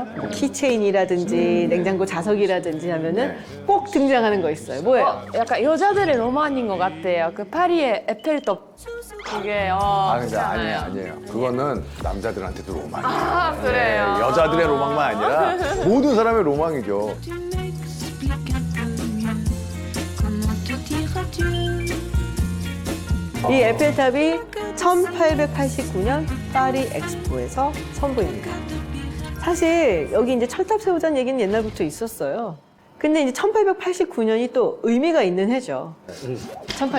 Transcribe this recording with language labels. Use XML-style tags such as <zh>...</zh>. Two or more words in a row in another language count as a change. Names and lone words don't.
<ko>키체인이라든지 냉장고 자석이라든지 하면은 꼭 등장하는 거 있어요. 뭐예요? 약간 여자들의 로망인 것 같아요. 그 파리의 에펠탑 그게 아, 근데 그렇잖아요. 아니에요. 그거는 남자들한테도 로망이에요. 아, 그래요. 네, 여자들의 로망만 아니라 모든 사람의 로망이죠.</ko> <fr>Tu m'expliques un peu mieux comment te dire adieu.</fr> <ko>이 에펠탑이 1889년 파리 엑스포에서 선보입니다. 사실 여기 이제 철탑 세우자는 얘기는 옛날부터 있었어요. 근데 이제 1889년이 또 의미가 있는 해죠. 1889년.</ko>